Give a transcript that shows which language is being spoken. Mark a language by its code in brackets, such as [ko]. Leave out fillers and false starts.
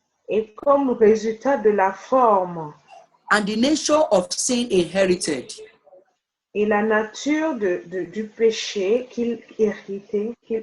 [fr] Et comme résultat de la forme, [en] and the nature of sin inherited. [fr] Et la nature du péché qu'il héritait,